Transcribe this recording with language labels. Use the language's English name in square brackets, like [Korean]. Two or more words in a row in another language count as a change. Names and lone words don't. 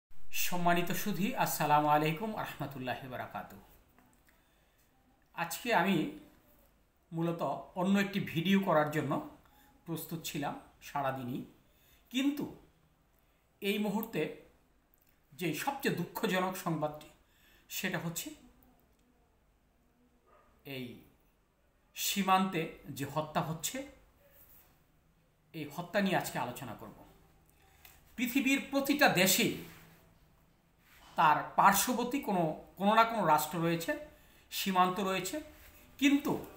[Bangla] সম্মানিত সুধী [Arabic] السلام عليكم رحمة الله بركاته. [Bangla] আজকে আমি মূলত অন্য এক ভিডিও করার জন্য প্রস্তুত ছিলাম সারা দিনই, কিন্তু এই মুহূর্তে যে সবচেয়ে দুঃখজনক সংবাদটি সেটা হচ্ছে এই সীমান্তে যে হত্যা হচ্ছে, এই হত্যা নিয়ে আজকে আলোচনা করব। পৃথিবীর প্রতিটা দেশেই তার পার্শ্ববর্তী কোনো না কোনো রাষ্ট্র রয়েছে, সীমান্ত রয়েছে, কিন্তু